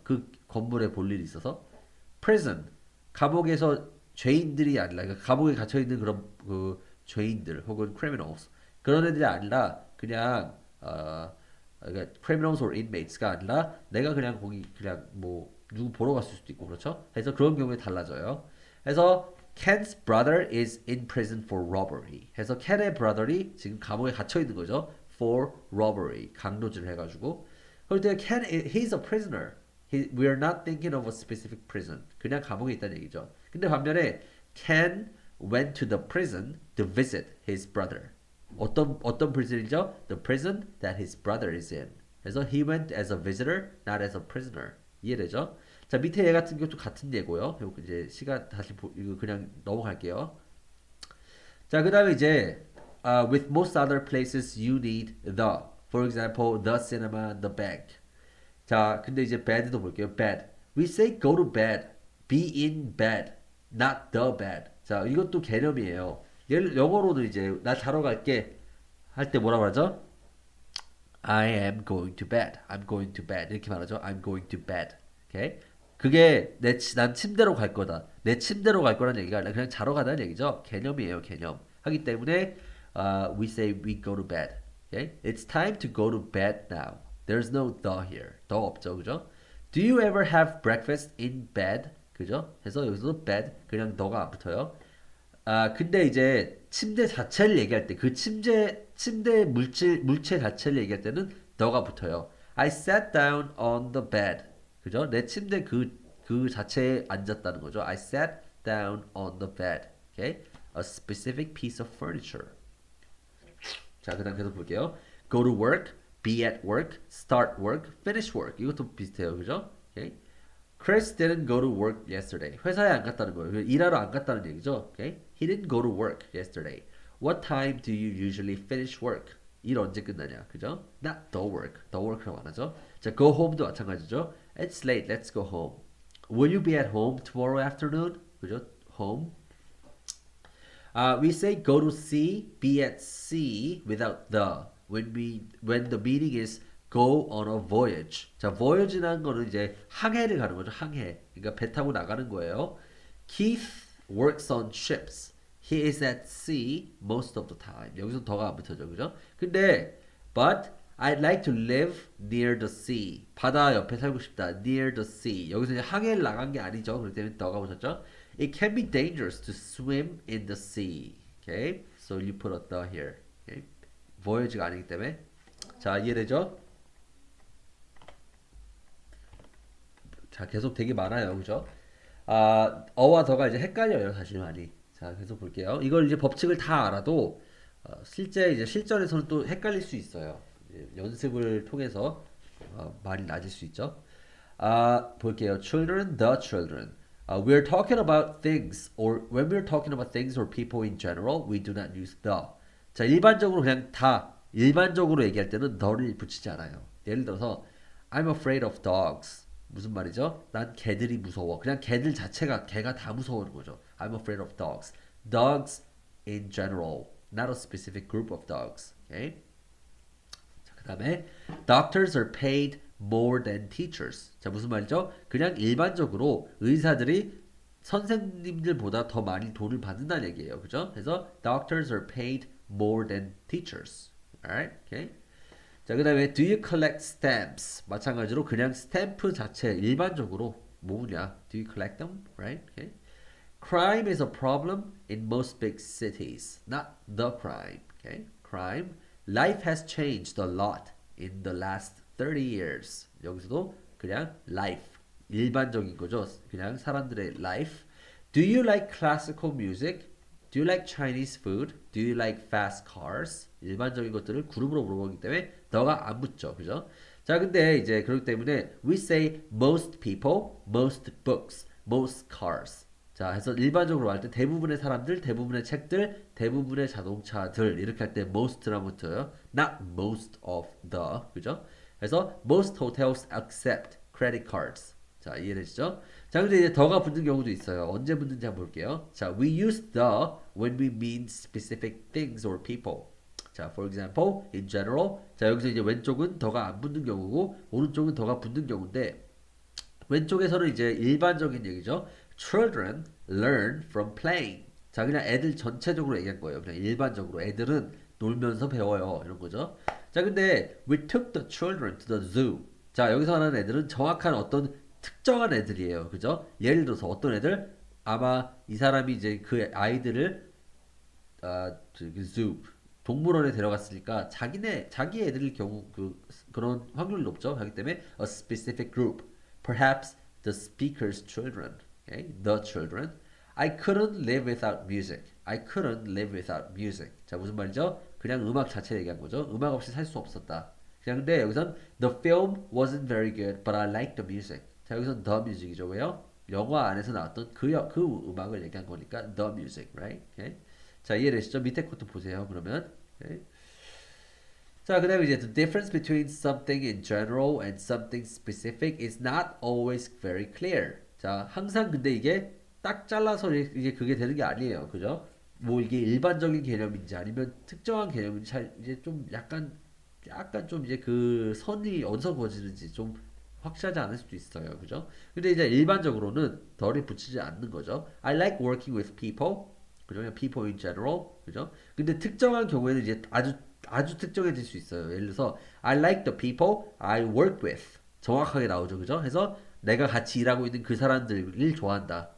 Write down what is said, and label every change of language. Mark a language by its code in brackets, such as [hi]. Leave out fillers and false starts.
[ko] 그 건물에 볼 일이 있어서 prison, 감옥에서 죄인들이 아니라 그러니까 감옥에 갇혀 있는 그런 그 죄인들 혹은 criminals 그런 애들이 아니라 그냥 그러니까 [en] criminals or inmates [ko] 가 아니라 내가 그냥 거기 그냥 뭐 누구 보러 갔을 수도 있고 그렇죠? 그래서 그런 경우에 달라져요. 그래서 [en] Ken's brother is in prison for robbery. [ko] 해서 Ken의 brother이 지금 감옥에 갇혀 있는 거죠. [en] For robbery. [ko] 강도질을 해가지고. [en] 그럴 때 Ken, he's a prisoner. We are not thinking of a specific prison. [ko] 그냥 감옥에 있다는 얘기죠. 근데 반면에 [en] Ken went to the prison to visit his brother. [ko] 어떤 prison이죠? [en] The prison that his brother is in. 그래서 he went as a visitor, not as a prisoner. [ko] 이해되죠? 자, 밑에 얘 같은 경우도 같은 예고요. 그리고 이제 시간 다시 이거 그냥 넘어갈게요. [en] 자, 그다음에 이제 with most other places you need the. For example, the cinema, the bank. [ko] 자, 근데 이제 bed도 볼게요. [en] bed. We say go to bed. Be in bed. Not the bed. [ko] 자, 이것도 개념이에요. 영어로는 이제 나 자러 갈게 할 때 뭐라고 하죠? [en] I am going to bed. I'm going to bed. [ko] 이렇게 말하죠. [en] I'm going to bed. 오케이? [ko] 그게 난 침대로 갈 거다. 내 침대로 갈 거라는 얘기가 아니라 그냥 자러 가다는 얘기죠. 개념이에요, 개념. 하기 때문에 [en] we say we go to bed. Okay? It's time to go to bed now. There's no the here. [ko] 더 없죠, 그죠? [en] Do you ever have breakfast in bed? [ko] 그죠? 해서 여기서도 bed 그냥 너가 안 붙어요. 근데 이제 침대 자체를 얘기할 때 그 침대 물체 자체를 얘기할 때는 너가 붙어요. [en] I sat down on the bed. 그죠? [ko] 내 침대 그 자체에 앉았다는 거죠. [en] I sat down on the bed. Okay? A specific piece of furniture. [ko] 자, 그다음 계속 볼게요. [en] Go to work, be at work, start work, finish work. [ko] 이것도 비슷해요. 그죠? Okay? [en] Chris didn't go to work yesterday. [ko] 회사에 안 갔다는 거예요. 일하러 안 갔다는 얘기죠. [en] Okay? He didn't go to work yesterday. What time do you usually finish work? [ko] 일 언제 끝나냐? 그죠? [en] Not the work. [ko] The work라고 안 하죠. 자, [en] go home [ko] 도 마찬가지죠. [en] It's late. Let's go home. Will you be at home tomorrow afternoon? [ko] 그죠? Home. [en] We say go to sea, be at sea without the. When the meaning is go on a voyage. [ko] 자, voyage라는 거는 이제 항해를 가는 거죠. 항해. 그러니까 배 타고 나가는 거예요. [en] Keith works on ships. He is at sea most of the time. [ko] 여기서 더가 안 붙어져, 그죠? 근데 [en] but I'd like to live near the sea. [ko] 바다 옆에 살고 싶다. Near the sea. 여기서 이제 항해를 나간 게 아니죠. 그렇기 때문에 더가 붙었죠. [en] It can be dangerous to swim in the sea. Okay? So you put a the here. Okay? [ko] voyage가 아니기 때문에. 자, 이해되죠? 자, 계속 되게 많아요. 그죠? 어와 더가 이제 헷갈려요. 사실 많이. 자, 계속 볼게요. 이걸 이제 법칙을 다 알아도 실제 이제 실전에서는 또 헷갈릴 수 있어요. 이제 연습을 통해서 말이 낮을 수 있죠. [en] 볼게요. Children, the children. We're talking about things, or when we're talking about things or people in general, we do not use the. [ko] 자, 일반적으로 그냥 다 일반적으로 얘기할 때는 the를 붙이지 않아요. 예를 들어서 [en] I'm afraid of dogs. [ko] 무슨 말이죠? 난 개들이 무서워. 그냥 개들 자체가 개가 다 무서워하는 거죠. [en] I'm afraid of dogs. Dogs in general, not a specific group of dogs. Okay? 자, 그다음에 doctors are paid more than teachers. [ko] 자, 무슨 말이죠? 그냥 일반적으로 의사들이 선생님들보다 더 많이 돈을 받는다는 얘기예요. 그죠? [en] 그래서 doctors are paid more than teachers. Alright? Okay? 자, 그 다음에 do you collect stamps? [ko] 마찬가지로 그냥 스탬프 자체 일반적으로 뭐냐? [en] Do you collect them? Right? Okay. Crime is a problem in most big cities, not the crime. Okay? Crime. Life has changed a lot in the last 30 years. [ko] 여기서도 그냥 life. 일반적인 거죠. 그냥 사람들의 life. [en] Do you like classical music? Do you like Chinese food? Do you like fast cars? [ko] 일반적인 것들을 그룹으로 물어보기 때문에 너가 안 붙죠. 그죠? 자, 근데 이제 그렇기 때문에 [en] we say most people, most books, most cars. [ko] 자, 해서 일반적으로 할 때 대부분의 사람들, 대부분의 책들, 대부분의 자동차들 이렇게 할 때 most라고 붙어요. [en] Not most of the. 그죠? 그래서 most hotels accept credit cards. [ko] 자, 이해되시죠? 자, 근데 이제 더가 붙는 경우도 있어요. 언제 붙는지 한번 볼게요. [en] 자, we use the when we mean specific things or people. 자, for example, in general. [ko] 자, 여기서 이제 왼쪽은 더가 안 붙는 경우고 오른쪽은 더가 붙는 경우인데 왼쪽에서는 이제 일반적인 얘기죠. [en] Children learn from playing. [ko] 자, 그냥 애들 전체적으로 얘기한 거예요. 그냥 일반적으로 애들은 놀면서 배워요. 이런 거죠. 자, 근데 [en] we took the children to the zoo. [ko] 자, 여기서 하는 애들은 정확한 어떤 특정한 애들이에요. 그죠? 예를 들어서 어떤 애들? 아마 이 사람이 이제 그 아이들을 zoo 동물원에 데려갔으니까 자기 애들일 경우 그런 확률이 높죠. 하기 때문에 [en] a specific group. Perhaps the speaker's children. Okay? The children. I couldn't live without music. I couldn't live without music. [ko] 자, 무슨 말이죠? 그냥 음악 자체 얘기한 거죠. 음악 없이 살 수 없었다. 그냥 근데 여기선 [en] the film wasn't very good, but I liked the music. [ko] 자 여기선 the music이죠. 왜요? 영화 안에서 나왔던 그 음악을 얘기한 거니까 [en] the music, right? [ko] Okay? 자 이해되시죠? 밑에 것도 보세요. 그러면 okay? 자, 그 다음에 이제 [en] the difference between something in general and something specific is not always very clear. [ko] 자, 항상 근데 이게 딱 잘라서 이게 그게 되는 게 아니에요. 그죠? 뭐 이게 일반적인 개념인지 아니면 특정한 개념인지 잘 이제 좀 약간 좀 이제 그 선이 어디서 그어지는지 좀 확실하지 않을 수도 있어요. 그죠? 근데 이제 일반적으로는 덜이 붙이지 않는 거죠. [en] I like working with people. [ko] 그죠? 그냥 [en] people in general. [ko] 그죠? 근데 특정한 경우에는 이제 아주 특정해질 수 있어요. 예를 들어서 [en] I like the people I work with. [ko] 정확하게 나오죠. 그죠? 해서 내가 같이 일하고 있는 그 사람들을 좋아한다.